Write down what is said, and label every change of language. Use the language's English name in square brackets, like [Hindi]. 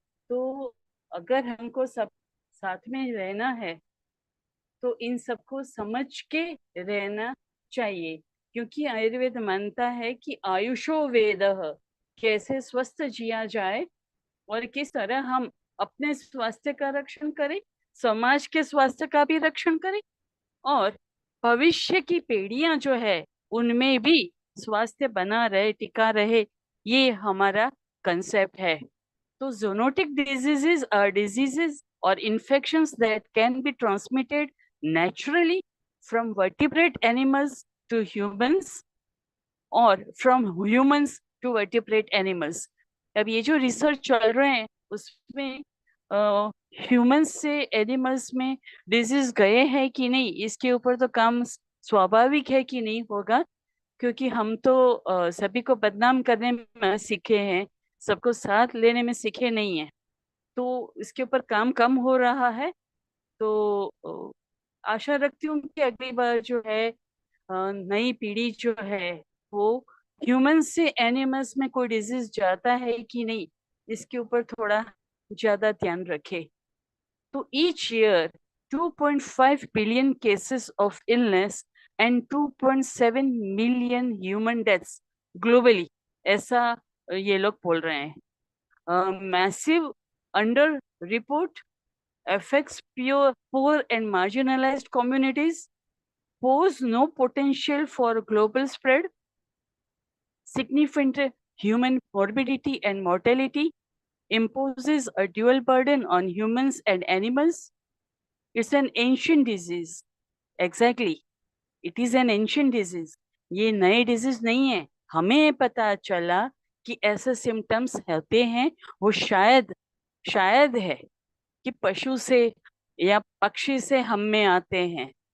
[Hindi] तो अगर हमको सब साथ में रहना है तो इन सबको समझ के रहना चाहिए, क्योंकि आयुर्वेद मानता है कि आयुषो वेदः, कैसे स्वस्थ जिया जाए और किस तरह हम अपने स्वास्थ्य का रक्षण करें, समाज के स्वास्थ्य का भी रक्षण करें और भविष्य की पीढ़ियां जो है उनमें भी स्वास्थ्य बना रहे, टिका रहे, ये हमारा कंसेप्ट है। [English] तो zoonotic diseases are diseases or infections that can be transmitted naturally from vertebrate animals to humans or from humans to vertebrate animals. [Hindi] अब ये जो रिसर्च चल रहे हैं उसमें ह्यूमंस से एनिमल्स में डिजीज गए हैं कि नहीं, इसके ऊपर तो काम स्वाभाविक है कि नहीं होगा, क्योंकि हम तो सभी को बदनाम करने में सीखे हैं, सबको साथ लेने में सीखे नहीं है। तो इसके ऊपर काम कम हो रहा है। तो आशा रखती हूँ कि अगली बार जो है नई पीढ़ी जो है वो ह्यूमन से एनिमल्स में कोई डिजीज जाता है कि नहीं, इसके ऊपर थोड़ा ज्यादा ध्यान रखे। [English] तो each year 2.5 billion cases of illness and 2.7 million human deaths globally, [Hindi] ऐसा ये लोग बोल रहे हैं। [English] Massive under report affects poor and marginalized communities, pose no potential for global spread, significant human morbidity and mortality, imposes a dual burden on humans and animals. It's an ancient disease. Exactly. It is an ancient disease, [Hindi] ये नए disease नहीं है। हमें पता चला कि ऐसे symptoms होते हैं, वो शायद है कि पशु से या पक्षी से हम में आते हैं।